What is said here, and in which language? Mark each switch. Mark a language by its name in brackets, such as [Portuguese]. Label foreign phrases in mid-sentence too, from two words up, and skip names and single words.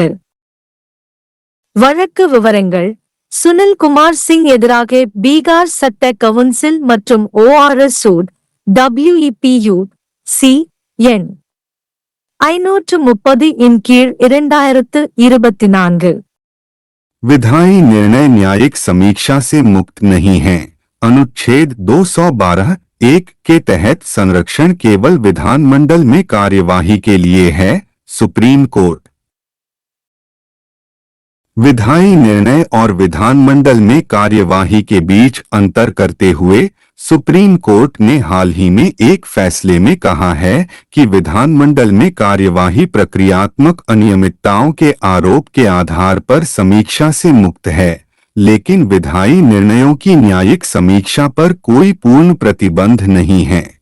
[Tamil] வழக்கு விவரங்கள்: சுனில் குமார் சிங் எதிராக பீகார் சட்ட கவுன்சில் மற்றும் ORS சூட் WEPU சி எண் 530 இன் கீழ் 2024 [Hindi] विधायी निर्णय न्यायिक समीक्षा से मुक्त नहीं है। अनुच्छेद 212(1) के तहत संरक्षण केवल विधानमंडल में कार्यवाही के लिए है। सुप्रीम कोर्ट विधायी निर्णय और विधानमंडल में कार्यवाही के बीच अंतर करते हुए सुप्रीम कोर्ट ने हाल ही में एक फैसले में कहा है कि विधानमंडल में कार्यवाही प्रक्रियात्मक अनियमितताओं के आरोप के आधार पर समीक्षा से मुक्त है, लेकिन विधायी निर्णयों की न्यायिक समीक्षा पर कोई पूर्ण प्रतिबंध नहीं है।